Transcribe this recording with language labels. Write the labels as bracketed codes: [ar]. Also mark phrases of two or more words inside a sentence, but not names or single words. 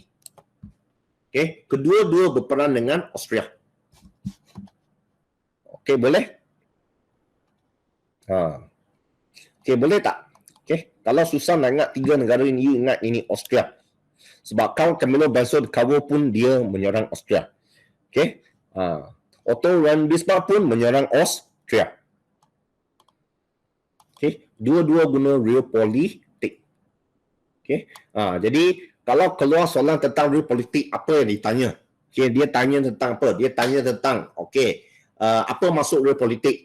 [ms] Okey, kedua-dua berperang dengan Austria. Okey, boleh? Okey, boleh tak? Okey, kalau susah nak ingat tiga negara ini, you ingat ini Austria. Sebab Count Camillo Benso-Cabo pun dia menyerang Austria. Okey. Otto von Bismarck pun menyerang Austria. Okey, dua-dua guna realpolitik. Okey. Jadi kalau keluar soalan tentang realpolitik, apa yang ditanya? Okey, dia tanya tentang apa? Dia tanya tentang apa maksud realpolitik?